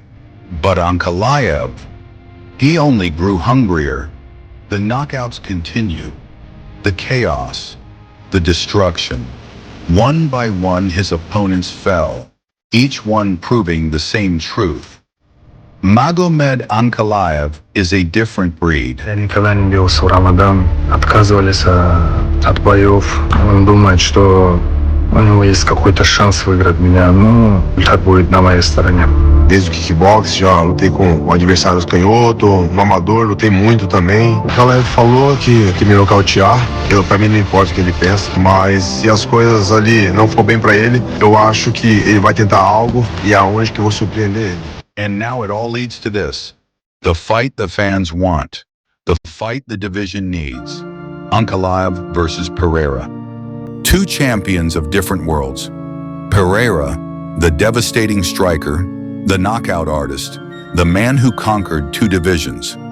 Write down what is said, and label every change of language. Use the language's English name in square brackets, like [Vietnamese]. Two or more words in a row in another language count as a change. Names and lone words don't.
[English] But Ankalaev, he only grew hungrier. The knockouts continue. The chaos, the destruction. One by one, his opponents fell, each one proving the same truth. Magomed Ankalaev is a different breed. [Russian] Я никогда не бился в Рамадан, отказывались от боев. Он думает, что у него есть какой-то шанс выиграть меня, но результат будет на моей стороне. [Portuguese] Desde o kickbox, já lutei com adversários canhoto, no amador, lutei muito também. O Ankalaev falou que me nocautear, pra mim não importa o que ele pensa, mas se as coisas ali não for bem pra ele, eu acho que ele vai tentar algo e aonde que eu vou surpreender ele. [English] And now it all leads to this. The fight the fans want. The fight the division needs. Ankalaev versus Pereira. Two champions of different worlds. Pereira, the devastating striker, the knockout artist, the man who conquered two divisions.